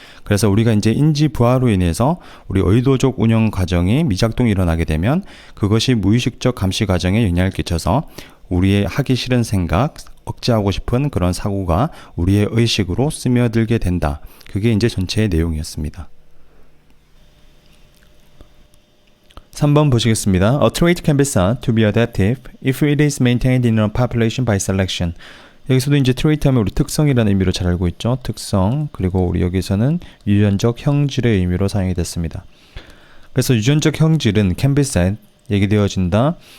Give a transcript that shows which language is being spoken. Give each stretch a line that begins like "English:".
Korean: 그래서 우리가 이제 인지 부하로 인해서 우리 의도적 운영 과정이 미작동이 일어나게 되면 그것이 무의식적 감시 과정에 영향을 끼쳐서 우리의 하기 싫은 생각, 억제하고 싶은 그런 사고가 우리의 의식으로 스며들게 된다. 그게 이제 전체의 내용이었습니다. 3번 보시겠습니다.
English: A trait can be said to be adaptive if it is maintained in a population by selection.
Korean: 여기서도 이제 trait 하면 우리 특성이라는 의미로 잘 알고 있죠. 특성. 그리고 우리 여기서는 유전적 형질의 의미로 사용이 됐습니다. 그래서 유전적 형질은 can be said, 얘기되어진다.